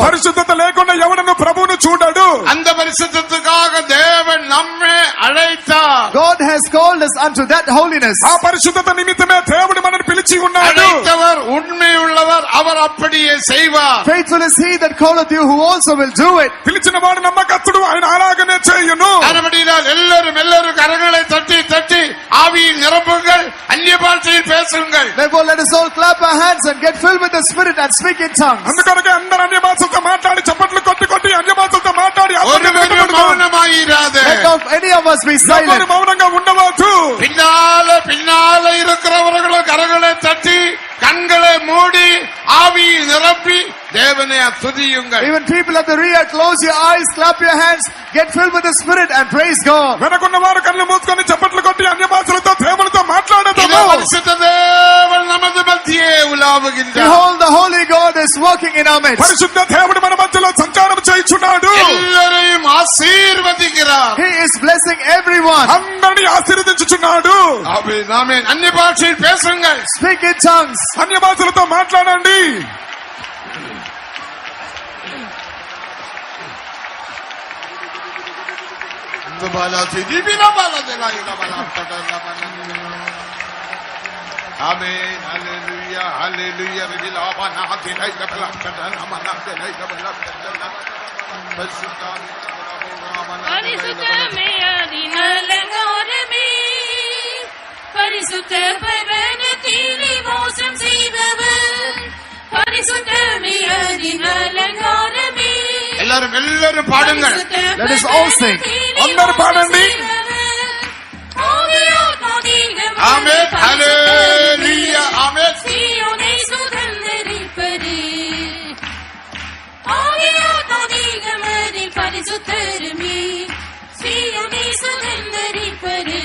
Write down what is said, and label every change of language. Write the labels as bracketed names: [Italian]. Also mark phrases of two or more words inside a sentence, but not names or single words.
[Telugu] పరిశుద్ధత లేకుండా ఎవడను ప్రభువును చూడడు. [Tamil] அந்த பரிசுத்தத்துக்காக தேவன் நம்மை அழைத்தார். [English] God has called us unto that holiness. [Telugu] ఆ పరిశుద్ధత నిమిత్తమే దేవుడు మనల్ని పిలిచి ఉన్నాడు. [Tamil] அழைத்தவர் உண்மையுள்ளவர், அவர் அப்படியே செய்வார். [English] Faithful is he that calleth you, who also will do it. [Telugu] పిలిచిన వాడు నమ్మకస్తుడు, ఆయన అలాగనే చేయును. [Tamil] ஆனபடியால் எல்லாரும் கரங்களை தட்டி தட்டி ஆவியில் நிரம்புங்கள். அந்நிய பாஷையில் பேசுங்கள். [English] Therefore let us all clap our hands and get filled with the Spirit and speak in tongues. [Telugu] అందుకొరకే అందరూ అన్య భాషలతో మాట్లాడి చప్పట్లు కొట్టి అన్య భాషలతో మాట్లాడి [Tamil] ஒருவரும் மௌனமாயிராதே. [English] Let not any of us be silent. [Telugu] ఎవరు మౌనంగా ఉండవద్దు. [Tamil] பின்னால இருக்கிறவர்களும் கரங்களை தட்டி கண்களை மூடி ஆவியில் நிரப்பி தேவனை துதியுங்கள். [English] Even people at the rear, close your eyes, clap your hands, get filled with the Spirit and praise God. [Telugu] వెనకున్న వారు కళ్ళు మూసుకొని చప్పట్లు కొట్టి అన్య భాషలతో దేవునితో మాట్లాడదాము. [Tamil] பரிசுத்த தேவன் நமது மத்தியே உலாவுகின்றார். [English] Behold, the Holy God is working in our midst. [Telugu] పరిశుద్ధ దేవుడు మన మధ్యలో సంచారం చేయుచున్నాడు. [Tamil] எல்லாரையும் ஆசీర్వదింகிறார். [English] He is blessing everyone. [Telugu] అందరిని ఆశీర్వదించుచున్నాడు. [Tamil] ஆமென் ஆமென். அந்நிய பாஷையில் பேசுங்கள். [English] Speak in tongues. [Telugu] అన్య భాషలతో మాట్లాడండి. [English] Amen. Hallelujah. Hallelujah. [Tamil] பரிசுத்தமே அதினலங்காரமே, பரிசுத்த பர்வதத்திலே வாசம் செய்பவர், பரிசுத்தமே அதினலங்காரமே. எல்லாரும் பாடுங்கள். [English] Let us all sing. [Telugu] అందరూ పాడండి. [Tamil] ஆமென். ஹalleluya. ஆமென். சீயோனை சுதந்தரிப்பதே, ஆவியாத்மதிகமதில் பரிசுத்தருமே, சீயோனை சுதந்தரிப்பதே.